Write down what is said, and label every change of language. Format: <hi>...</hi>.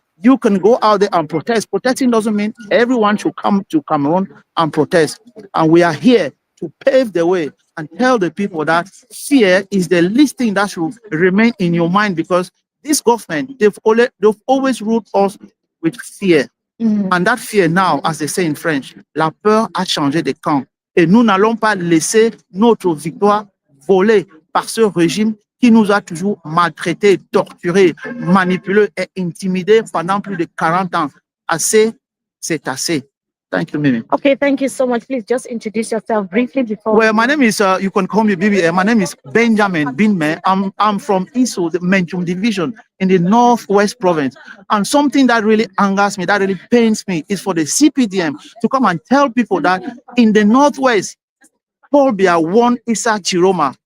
<en>You can go out there and protest. Protesting doesn't mean everyone should come to Cameroon and protest. And we are here to pave the way and tell the people that fear is the least thing that should remain in your mind, because this government, they've always ruled us with fear. And that fear now, as they say in French,</en> <fr>la peur a changé de camp. Et nous n'allons pas laisser notre victoire voler par ce régime qui nous a toujours maltraités, torturés, manipulés et intimidés pendant plus de 40 ans. Assez, c'est assez.</fr> <en>Thank you,</en> <fr>Mimi.</fr> <en>Okay, thank you so much. Please just introduce yourself briefly before. Well, my name is, you can call me BBA. My name is Benjamin Binme. I'm from Iso, the Menchum division in the Northwest province. And something that really angers me, that really pains me, is for the CPDM to come and tell people that in the Northwest, Paul Biya won Issa Tchiroma.</en>